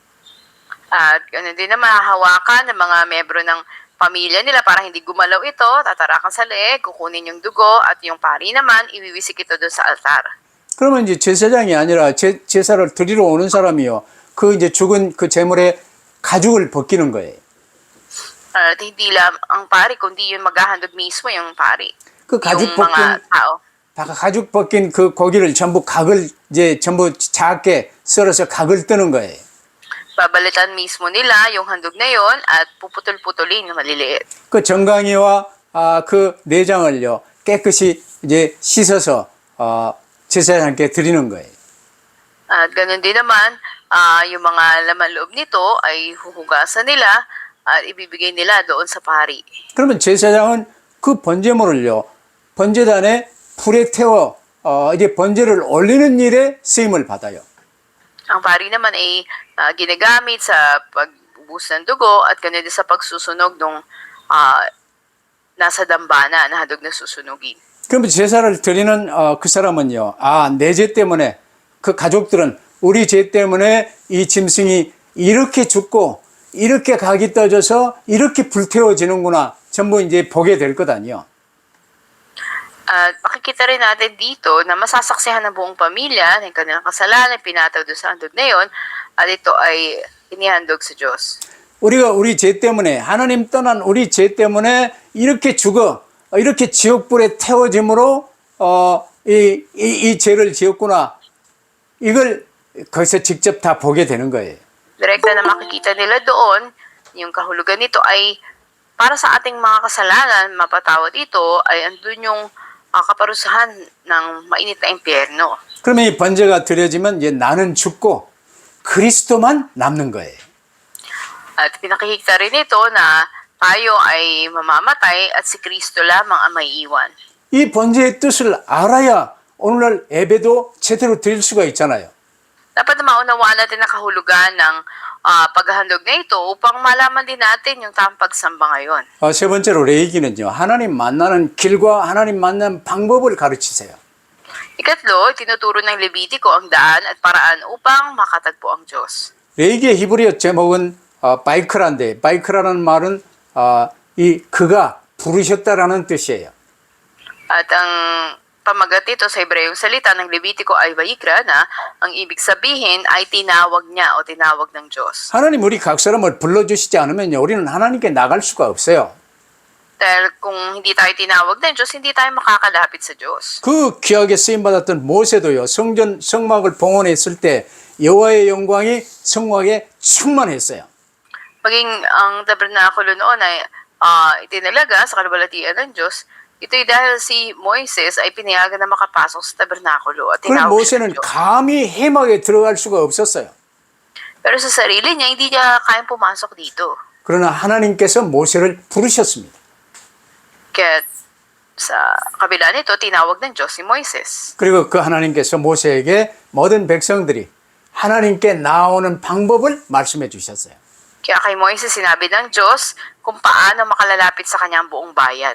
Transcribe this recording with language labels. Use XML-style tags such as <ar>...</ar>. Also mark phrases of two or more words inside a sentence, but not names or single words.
<tl>At ganun din naman hawakan ng mga miyembro ng pamilya nila para hindi gumalaw ito, tatarakan sa leeg, kukunin yung dugo at yung pari naman iwiwisik ito doon sa altar.</tl> <ko>그러면 이제 제사장이 아니라 제사를 드리러 오는 사람이요. 그 이제 죽은 그 제물의 가죽을 벗기는 거예요.</ko> <tl>At hindi lang ang pari kundi yung maghahandog mismo yung pari.</tl> <ko>그 가죽</ko> <tl>yung mga tao.</tl> <ko>가죽 벗긴 그 고기를 전부 각을 이제 전부 작게 썰어서 각을 뜨는 거예요.</ko> <tl>Babalitan mismo nila yung handog na yon at puputol-putulin yung maliliit.</tl> <ko>그 정강이와 그 내장을요 깨끗이 이제 씻어서 제사장께 드리는 거예요.</ko> <tl>At ganun din naman, yung mga laman loob nito ay huhugasan nila at ibibigay nila doon sa pari.</tl> <ko>그러면 제사장은 그 번제물을요 번제단에 불에 태워 이제 번제를 올리는 일에 쓰임을 받아요.</ko> <tl>Ang pari naman ay ginagamit sa pagbubuhos ng dugo at ganun din sa pagsusunog ng nasa dambana na handog na susunugin.</tl> <ko>그러면 제사를 드리는 그 사람은요, 내 죄 때문에 그 가족들은 우리 죄 때문에 이 짐승이 이렇게 죽고 이렇게 각이 떠져서 이렇게 불태워지는구나 전부 이제 보게 될 것 아니요.</ko> <tl>At makikita rin natin dito na masasaksihan ng buong pamilya ng kanilang kasalanan, pinataw doon sa handog na yon, at ito ay inihandog sa Diyos.</tl> <ko>우리가 우리 죄 때문에 하나님 떠난 우리 죄 때문에 이렇게 죽어 이렇게 지옥불에 태워짐으로 이 죄를 지었구나. 이걸 거기서 직접 다 보게 되는 거예요.</ko> <tl>Direkta na makikita nila doon, yung kahulugan nito ay para sa ating mga kasalanan, mapatawad ito, ay andun yung kaparusahan ng mainit na impyerno.</tl> <ko>그러면 이 번제가 드려지면 이제 나는 죽고 그리스도만 남는 거예요.</ko> <tl>At pinakikita rin ito na tayo ay mamamatay at si Kristo lamang ang may iwan.</tl> <ko>이 번제의 뜻을 알아야 오늘날 예배도 제대로 드릴 수가 있잖아요.</ko> <tl>Dapat na maunawaan natin ang kahulugan ng paghahandog na ito upang malaman din natin yung tamang pagsamba ngayon.</tl> <ko>세 번째로 레이기는요. 하나님 만나는 길과 하나님 만나는 방법을 가르치세요.</ko> <tl>Ikatlo, tinuturo ng Levitico ang daan at paraan upang makatagpo ang Diyos.</tl> <ko>레이기의 히브리어 제목은 바이크라인데 바이크라는 말은 이 그가 부르셨다라는 뜻이에요.</ko> <tl>At ang pamagat nito sa Hebreyong salita ng Levitico ay Vayikra na ang ibig sabihin ay tinawag niya o tinawag ng Diyos.</tl> <ko>하나님 우리 각 사람을 불러주시지 않으면요. 우리는 하나님께 나갈 수가 없어요.</ko> <tl>Dahil kung hindi tayo tinawag ng Diyos, hindi tayo makakalapit sa Diyos.</tl> <ko>그 귀하게 쓰임받았던 모세도요. 성막을 봉헌했을 때 여호와의 영광이 성막에 충만했어요.</ko> <tl>Maging ang tabernakulo noon ay itinalaga sa kaluwalhatian ng Diyos, ito'y dahil si Moises ay pinayagan na makapasok sa tabernakulo at</tl> <ko>그럼</ko> <tl>tinawag siya ng</tl> <ko>모세는</ko> <tl>Diyos.</tl> <ko>감히 해막에 들어갈 수가 없었어요.</ko> <tl>Pero sa sarili niya, hindi niya kayang pumasok dito.</tl> <ko>그러나 하나님께서 모세를 부르셨습니다.</ko> <tl>Kaya sa kabila nito, tinawag ng Diyos si Moises.</tl> <ko>그리고 그 하나님께서 모세에게 모든 백성들이 하나님께 나오는 방법을 말씀해 주셨어요.</ko> <tl>Kaya kay Moises sinabi ng Diyos kung paano makalalapit sa kanyang buong bayan.</tl>